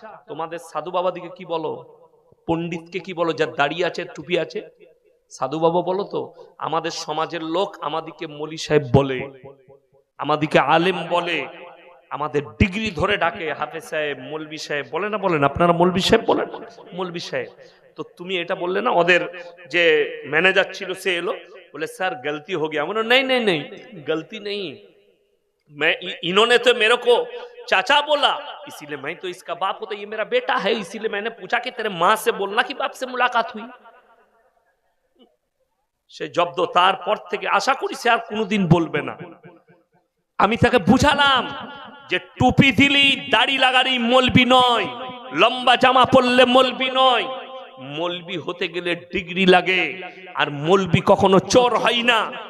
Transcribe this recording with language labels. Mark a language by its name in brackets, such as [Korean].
[Bangla] তোমাদের সাধু বাবা দিকে কি বলো, পণ্ডিতকে কি বলো, যার দাড়ি আছে টুপি আছে? সাধু বাবা বলো তো। আমাদের সমাজের লোক আমাদিকে মৌলী সাহেব বলে, আমাদিকে আলেম বলে, আমাদের ডিগ্রি ধরে ডাকে হাফেজ সাহেব, মৌলবি সাহেব। বলে না? বলেন আপনারা মৌলবি সাহেব বলেন? মৌলবি সাহেব। তো তুমি এটা বললে না। ওদের যে ম্যানেজার ছিল সে এলো, [Hindi] बोले सर गलती हो गया। नहीं नहीं नहीं गलती नहीं, मैं इन्होंने तो मेरे को चाचा बोला, इसीलिए मैं तो इसका बाप होता, ये मेरा बेटा है, इसीलिए मैंने पूछा कि तेरे माँ से बोलना कि बाप से मुलाकात हुई। [Bangla] সে জব্দ, তারপর থেকে আশা করি সে আর কোনোদিন বলবে না। আমি তাকে বুঝালাম যে টুপি দিলি দাড়ি লাগালি মলবি নয়, লম্বা জামা পরলে মলবি নয়, মলবি হতে গেলে ডিগ্রি লাগে, আর মলবি কখনো চোর হয় না।